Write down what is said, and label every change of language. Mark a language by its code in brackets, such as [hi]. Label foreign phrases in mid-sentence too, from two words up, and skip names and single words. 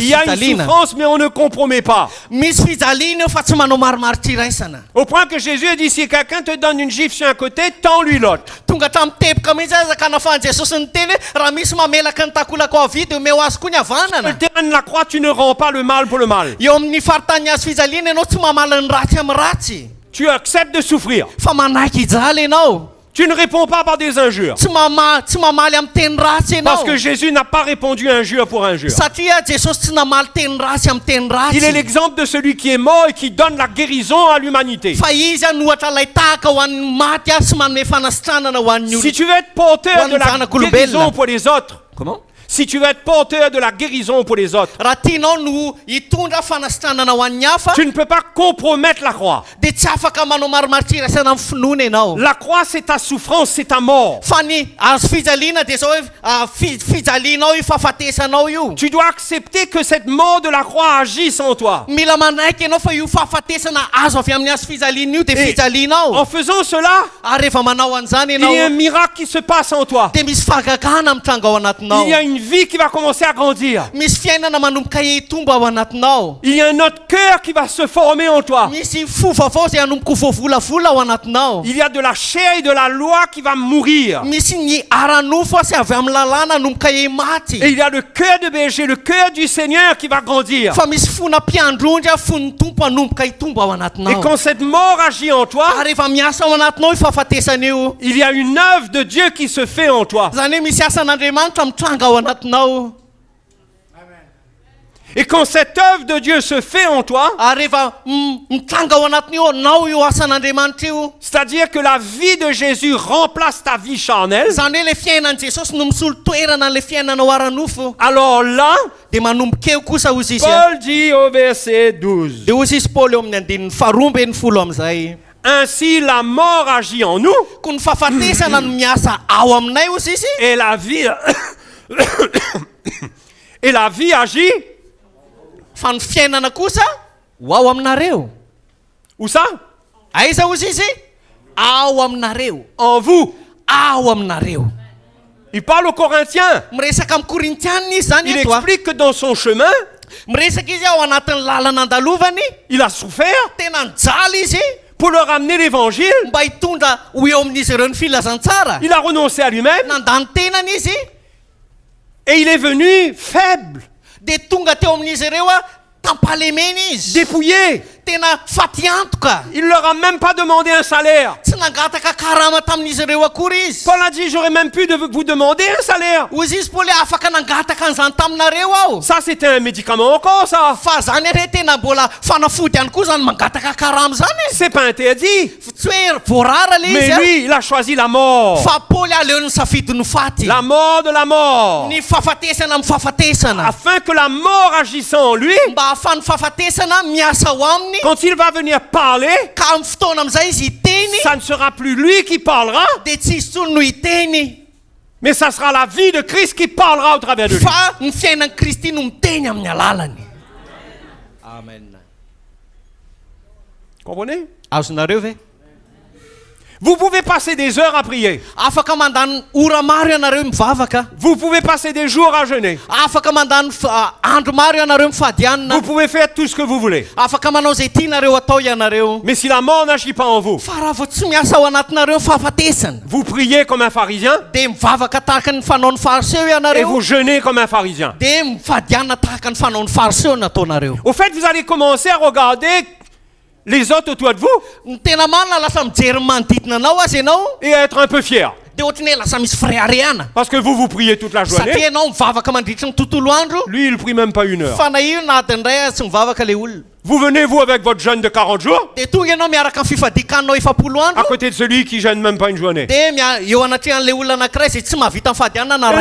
[fr] Il y a une [mg] fijaliana [fr] souffrance, mais on ne compromet pas. [mg] misy fijaliana eo fa tsy manao marimaritra iraisana [fr] Au point que Jésus a dit, si quelqu'un te donne une gifle sur un côté, tends-lui l'autre. [mg] tonga hatramin'ny teboka mihitsy aza ka nafahan'i jesosy ny teny hoe raha misy mamelaka ny takolako avy dia omeo azy koa ny [fr] Sur le [mg] havanana [fr] terrain de la croix, tu ne rends pas le mal pour le mal. [mg] eo amin'ny faritany azo fijaliana ianao tsy mamala ny ratsy amin'ny ratsy [fr] Tu acceptes de souffrir. [mg] fa manaiky hijaly ianao [fr] Tu ne réponds pas par des injures. [mg] tsy mamaly amin'ny teny ratsy ianao [fr] Parce que Jésus n'a pas répondu injure pour injure. [mg] satria jesosy tsy namaly teny ratsy amin'ny teny [fr] Il est [mg] ratsy [fr] l'exemple de celui qui est mort et qui donne la guérison à l'humanité. [mg] fa izy a nohatra ilay tahaka ho an'ny maty a sy manome fanasitranana ho an'ny [fr] Si [mg] olona [fr] tu veux être porteur de la Wanzana guérison pour les autres, comment si tu veux être porteur de la guérison pour les autres, [mg] raha tianao no hitondra fanasitranana ho an'ny hafa [fr] tu ne peux pas compromettre la croix. [mg] dia tsy afaka manao marimaritra iraisana amin'ny finoana ianao [fr] La croix, c'est ta souffrance, c'est ta mort. [mg] fa ny azo fijaliana dia zao hoe fijalianao io fahafatesanao io [fr] Tu dois accepter que cette mort de la croix agisse en toi. [mg] mila manaiky ianao fa io fahafatesana azo avy amin'ny azo fijaliana io dia [fr] Et [mg] fijalianao [fr] en faisant cela, [mg] ary rehefa manao an'izany [fr] il y a un [mg] ianao [fr] miracle qui se passe en toi. [mg] dia misy fahagagana mitranga ao anatinao [fr] Il y a une vie qui va commencer à grandir. [mg] misy fiainana manomboka hitomba ao anatinao [fr] Il y a un autre cœur qui va se former en toi. [mg] misy fo vaovao zay hanomboka voavolavola ao anatinao [fr] Il y a de la chair et de la loi qui va mourir. [mg] misy ny aranofo sy avy amin'ny lalàna hanomboka maty [fr] Et il y a le cœur de berger, le cœur du Seigneur qui va grandir. [mg] fa misy fona mpiandrondry a fon'ny tompo hanomboka hitomba ao [fr] Et [mg] anatinao [fr] quand cette mort agit en toi, [mg] ary rehefa miasa ao anatinao io fahafatesana io [fr] il y a une œuvre de Dieu qui se fait en toi. [mg] zany hoe misy asan'andriamanitra mitranga ao anatinao [fr] Et quand cette œuvre de Dieu se fait en toi, [mg] ary rehefa mitranga ao anatiny io anao io asan'andriamanitra io [fr] c'est-à-dire que la vie de Jésus remplace ta vie charnelle, [mg] zany hoe le fiainan'i jesosy no misolo toerana n'le fiainanao aranofo [fr] alors là, [mg] dia manomboka eo kosa hozy izy [fr] Paul dit au verset 12, [mg] dia hozy izy paoly eo amin'ny andininy farombe ny folo am'izay [fr] ainsi la mort agit en nous [mg] ko ny fahafatesana no miasa ao aminay hozy izy [fr] et la vie et la vie agit [mg] fa ny fiainana kosa ho ao aminareo [fr] où ça? [mg] aiza hozy izy ao aminareo [fr] En vous. [mg] ao aminareo [fr] Il parle aux Corinthiens. [mg] miresaka amin'ny korintianina izy zany [fr] Il [mg] eto a [fr] explique que dans son chemin, [mg] miresaka izy ao anatin'ny lalana andalovany [fr] il a souffert [mg] tena nijaly izy [fr] pour leur amener l'évangile. [mg] mba hitondra ho eo amin'izy ireo ny filazantsara [fr] Il a renoncé à lui-même [mg] nandany tenany izy [fr] et il est venu faible, [mg] dia tonga teo amin'izy ireo a tampalemena izy [fr] dépouillé. [mg] tena faty antoka [fr] Il leur a même pas demandé un salaire. [mg] tsy nangataka karama tamin'izy ireo akory izy [fr] Paul a dit, j'aurais même pu vous demander un salaire. [mg] hozy izy paoly afaka nangataka an'izany taminareo aho [fr] Ça, c'était un médicament encore, ça. [mg] fa zany re tena mbola fanafody ihany koa zany mangataka karama zany e [fr] C'est pas interdit. [mg] tsy hoe voarara le [fr] Mais [mg] izy a [fr] lui, il a choisi la mort. [mg] fa paoly aleo ny safidy ny faty [fr] La mort de la mort. [mg] ny fahafatesana amin'ny fahafatesana [fr] Afin que la mort agissant en lui, [mg] mba hahafan'ny fahafatesana miasa ao aminy [fr] quand il va venir parler, [mg] ka amin'ny fotoana amin'izay izy hiteny [fr] ça ne sera plus lui qui parlera, [mg] dia tsy izy tsony no hiteny [fr] mais ça sera la vie de Christ qui parlera au travers de lui. [mg] fa ny fiainan'i kristy no miteny amin'ny alalany amen [fr] Comprenez? [mg] azonareo ve [fr] Vous pouvez passer des heures à prier. [mg] afaka mandany ora maro ianareo mivavaka [fr] Vous pouvez passer des jours à jeûner. [mg] afaka mandany andro maro ianareo mifadianina [fr] Vous pouvez faire tout ce que vous voulez. [mg] afaka manao zay tianareo atao ianareo [fr] Mais si la mort n'agit pas en vous, [mg] fa raha vao tsy miasa ao anatinareo fahafatesana [fr] vous priez comme un pharisien [mg] dia mivavaka tahaka ny fanaon'ny fariseo [fr] et [mg] ianareo [fr] vous jeûnez comme un pharisien. [mg] dia mifadianina tahaka ny fanaon'ny fariseo nataonareo [fr] Au fait, vous allez commencer à regarder les autres autour de vous [mg] ny tena marina lasa mijery manodidina anao azy ianao [fr] et être un peu fier. [mg] dia ohatrany hoe lasa misy fireharehana [fr] Parce que vous priez toute la [mg] satria [fr] journée. [mg] ianao mivavaka mandritra ny tontolo andro [fr] Lui, il prie même pas une heure. [mg] fa na io nadiny ray tsy mivavaka le olona [fr] Vous venez, vous, avec votre jeûne de 40 jours, [mg] dia tonga ianao miaraka amin'ny fifadikanao efapolo [fr] à [mg] andro [fr] côté de celui qui jeûne même pas une journée. [mg] dia eo anatrehan'le olona anankiray zay tsy mahavita mifadianana na